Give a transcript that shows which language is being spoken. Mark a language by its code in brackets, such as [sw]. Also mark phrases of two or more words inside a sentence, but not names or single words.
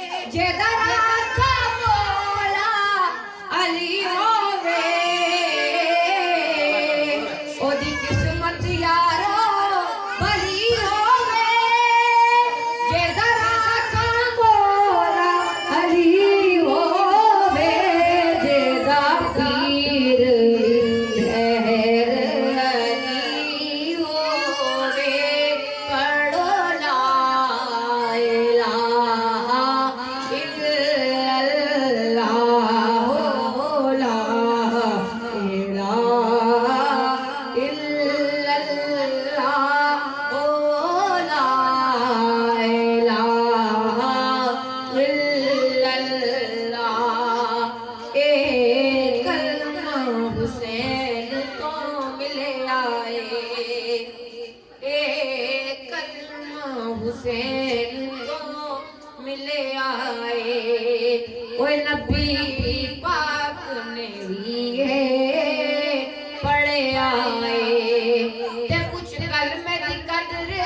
[pa] جیدرا کا مولا علی ہووے اودی قسمت یارو بھلی ہووے جیدرا کا مولا علی ہووے جیدا پیر لہر علی ہووے پڑھو [ar] لا إله إلا الله لا إله إلا الله لا إله إلا الله [pa] اک کلمہ حسین کو ملے آئے اک کلمہ حسین کو ملے آئے اوئے نبی پاک نے لئے پڑھے آئے تے کچھ کلمے دی قدر